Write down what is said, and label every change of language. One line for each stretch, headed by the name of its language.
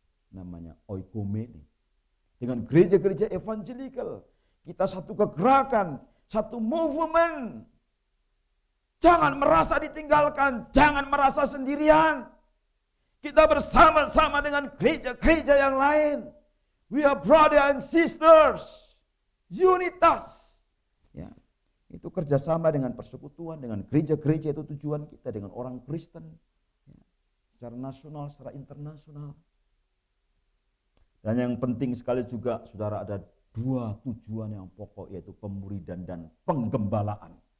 Indonesian: Namanya oikomene. Dengan gereja-gereja evangelikal. Kita satu kegerakan, satu movement. Jangan merasa ditinggalkan, jangan merasa sendirian. Kita bersama-sama dengan gereja-gereja yang lain.
English: We are brother and sisters.
Latin: Unitas.
Indonesian: Ya, itu kerjasama dengan persekutuan, dengan gereja-gereja, itu tujuan kita dengan orang Kristen. Ya, secara nasional, secara internasional. Dan yang penting sekali juga, saudara, ada 2 tujuan yang pokok, yaitu pemuridan dan penggembalaan.